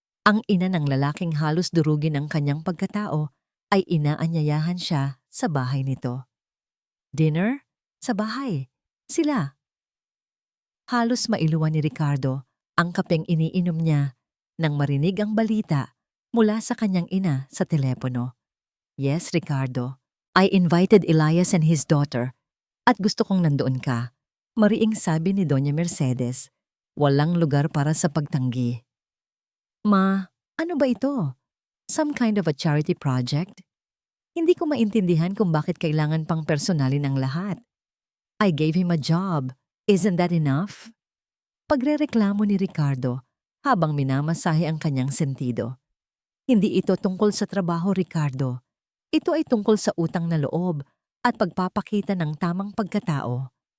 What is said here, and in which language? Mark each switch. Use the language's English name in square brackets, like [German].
[Filipino] Ang ina ng lalaking halos durugin ang kanyang pagkatao ay inaanyayahan siya sa bahay nito. Dinner? Sa bahay. Sila. Halos mailuwan ni Ricardo ang kapeng iniinom niya nang marinig ang balita mula sa kanyang ina sa telepono. [English] Yes, Ricardo. I invited Elias and his daughter [Filipino] at gusto kong nandoon ka. Mariing sabi ni Doña Mercedes. Walang lugar para sa pagtanggi. Ma, ano ba ito? [English] Some kind of a charity project? [Filipino] Hindi ko maintindihan kung bakit kailangan pang personalin ang lahat. [English] I gave him a job. Isn't that enough? [Filipino] Pagrereklamo ni Ricardo habang minamasahe ang kanyang sentido. Hindi ito tungkol sa trabaho, Ricardo. Ito ay tungkol sa utang na loob at pagpapakita ng tamang pagkatao.